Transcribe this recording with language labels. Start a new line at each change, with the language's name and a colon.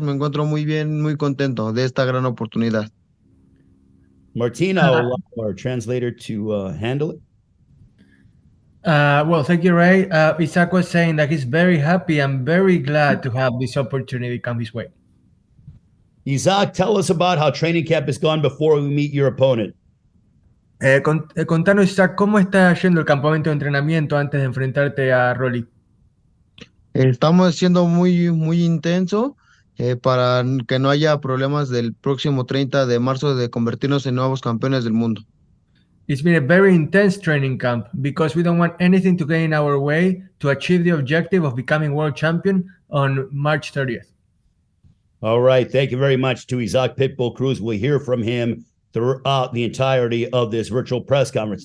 Spanish: Me encuentro muy bien, muy contento de esta gran oportunidad.
English: Martina, I'll allow our translator to handle it. Well, thank you, Ray. Isaac was saying that he's very happy and very glad to have this opportunity come his way. Isaac, tell us about how training camp has gone before we meet your opponent.
Spanish: Contanos, Isaac, ¿cómo está yendo el campamento de entrenamiento antes de enfrentarte a Rolly? Estamos siendo muy intenso para que no haya problemas del próximo 30 de marzo de convertirnos en nuevos campeones del mundo.
English: It's been a very intense training camp because we don't want anything to get in our way to achieve the objective of becoming world champion on March 30th. All right. Thank you very much to Isaac Pitbull Cruz. We'll hear from him throughout the entirety of this virtual press conference.